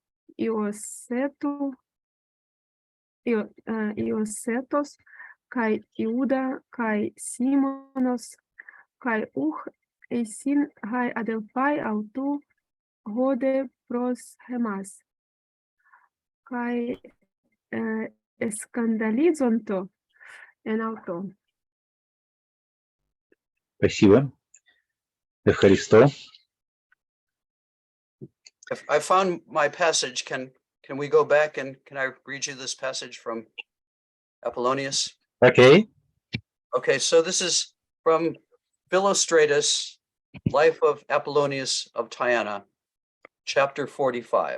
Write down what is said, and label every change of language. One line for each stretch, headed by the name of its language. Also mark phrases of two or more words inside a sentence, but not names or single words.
Greek: Ἰωσῆτος, καὶ Ἰούδα, καὶ Σίμωνος, καὶ εἰσὶν αἱ ἀδελφαὶ αὐτοῦ ὧδε πρὸς ἡμᾶς, καὶ ἐσκανδαλίζοντο ἐν αὐτῷ.
Russian: Спасибо. Евхаристо.
English: If I found my passage, can we go back and can I read you this passage from Apollonius? Окей. Okay, so this is from Philostratus, Life of Apollonius of Tyana, chapter 45.